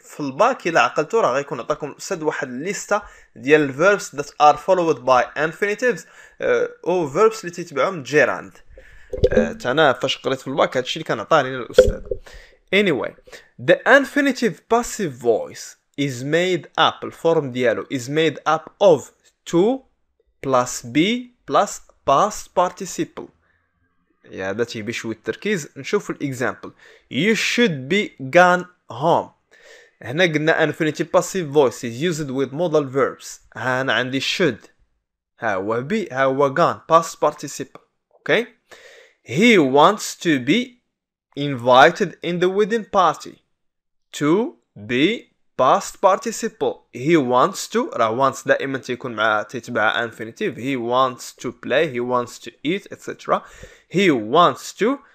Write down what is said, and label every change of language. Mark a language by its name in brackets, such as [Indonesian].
[Arabic] في الباك إلا عقلتو راه غيكون عطاكم الأستاذ واحد الليستة ديال [English] verbs that are followed by infinitives [Arabic] أو verbs اللي تيتبعهم gerund. أنا فاش قريت في الباك هادشي اللي كان عطاني الأستاذ. [English] Anyway, the infinitive passive voice is made up [Arabic] الفورم ديالو [English] is made up of to plus be plus past participle. [Arabic] هذا تيبي شوية تركيز. نشوف الإكزامبل. [English] You should be gone home. [Arabic] هنا قلنا [English] infinitive passive voice is used with modal verbs. [Arabic] هنا عندي should ها هو be ها هو gone past participle. [English] Okay. He wants to be invited in the wedding party. To be past participle. He wants to راه wants [Arabic] دائما تيكون مع تتبع [English] infinitive. He wants to play, he wants to eat, etc. He wants to